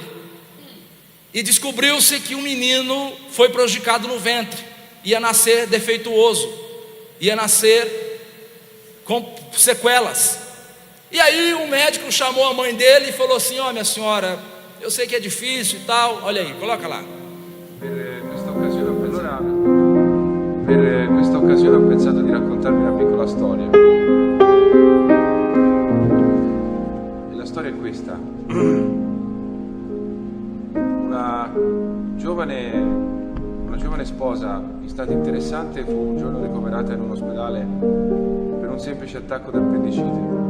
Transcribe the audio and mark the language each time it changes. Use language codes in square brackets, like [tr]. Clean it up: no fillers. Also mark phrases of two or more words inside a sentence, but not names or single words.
[pt] E descobriu-se que o menino foi prejudicado no ventre, ia nascer defeituoso, ia nascer com sequelas. E aí o médico chamou a mãe dele e falou assim: ó, minha senhora, eu sei que é difícil e tal, olha aí, coloca lá. [it] Per questa occasione ho pensato di raccontarvi una piccola storia. E la storia è questa. Una giovane sposa in stato interessante fu un giorno ricoverata in un ospedale per un semplice attacco d'appendicite.